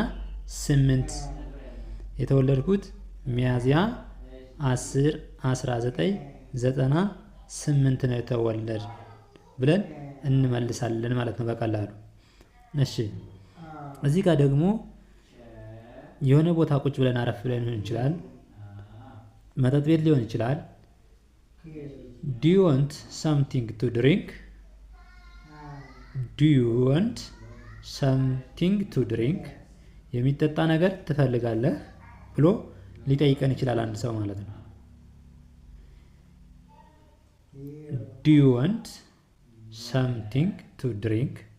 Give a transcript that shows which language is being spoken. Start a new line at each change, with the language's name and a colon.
Amharic: 1998 የተወለድኩት ሚያዝያ 10 1998 ነው የተወለድ ብለን እንመልሳለን ማለት ነው በቀላሉ። እሺ እዚህ ጋር ደግሞ የሆነ ቦታ ቁጭ ብለን አረፍ ብለን ሊሆን ይችላል፣ መጠጥ ቤት ሊሆን ይችላል።
English: Do you want something to drink? Do you want something to drink?
Amharic: የሚጠጣ ነገር ትፈልጋለህ ብሎ ሊጠይቀን ይችላል አንድ ሰው ማለት ነው።
English: Do you want something to drink?